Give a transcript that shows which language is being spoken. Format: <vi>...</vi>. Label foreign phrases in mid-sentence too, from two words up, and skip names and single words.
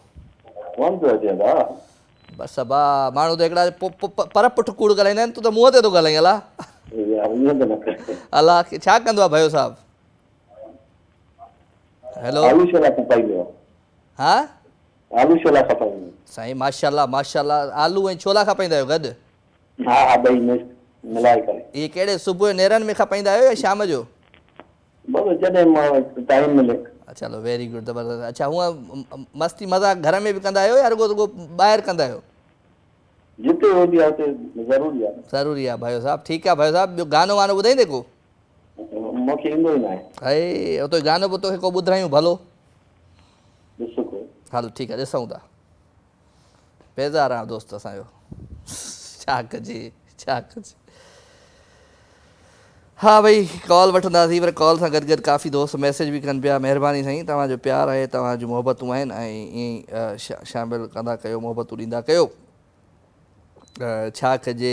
<sd>बसि अबा माण्हू त हिकिड़ा पर पुठि कूड़ ॻाल्हाईंदा आहिनि तूं त मुंहं ते थो ॻाल्हाईं अला अला छा कंदो आहे भयो साहब हेलो हा साईं माशाल्लाह माशाल्लाह आलू ऐं छोला खापाईंदा आहियो गॾु इहे कहिड़े सुबुह जो नेरनि में खापाईंदा आहियो या शाम जो चलो</sd> <en>very good</en> <sd>ज़बरदस्त अच्छा हूअं मस्ती मज़ाक घर में बि कंदा आहियो या रुगो ॿाहिरि कंदा आहियो ज़रूरी आहे भयो साहब ठीकु आहे भयो साहब ॿियो गानो वानो ॿुधाईंदे को अरे हो तो गानो पोइ तोखे को ॿुधायूं भलो हलो ठीकु आहे ॾिसूं था बेज़ार आहे दोस्त असांजो छा कजे हाँ भाई कॉल वठंदासीं पर कॉल सां गॾु गॾु काफ़ी दोस्त मैसेज बि कनि पिया महिरबानी साईं तव्हांजो प्यार आहे तव्हांजूं मोहबतूं आहिनि ऐं ईअं शामिलु कंदा कयो मोहबतूं ॾींदा कयो छा</sd>